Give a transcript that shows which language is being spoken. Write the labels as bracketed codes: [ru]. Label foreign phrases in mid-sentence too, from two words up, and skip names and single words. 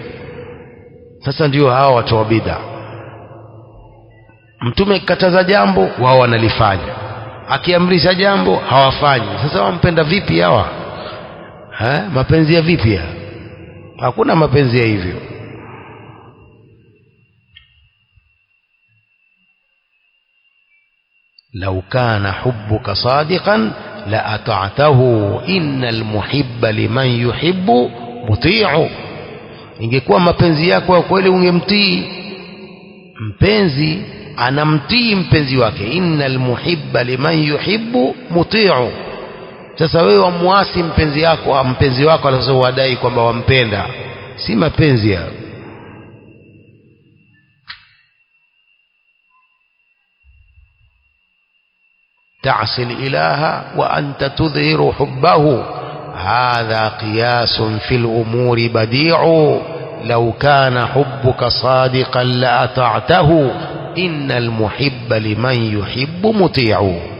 [sw] Sasa ndio hao watu wa bid'a. Mtume akikataza jambo, wao wanalifanya, akiamrisha jambo hawafanyi. Sasa wampenda vipi hawa? Mapenzi ya vipi ya? Hakuna mapenzi ya hivyo. [ar] لو كان حبك صادقا لأطعته إن المحب لمن يحب مطيع. [sw] ingekuwa mapenzi yako ya kweli ungemtii. Mpenzi anamtii mpenzi wake, [ar] إن المحب لمن يحب مطيع. [sw] Sasa wewe wamuasi mpenzi wako alafu wadai kwamba wampenda, si mapenzi ya. [ar] تعصي الإله وأنت تظهر حبه هذا قياس في الأمور بديع لو كان حبك صادقا لأطعته إن المحب لمن يحب مطيع.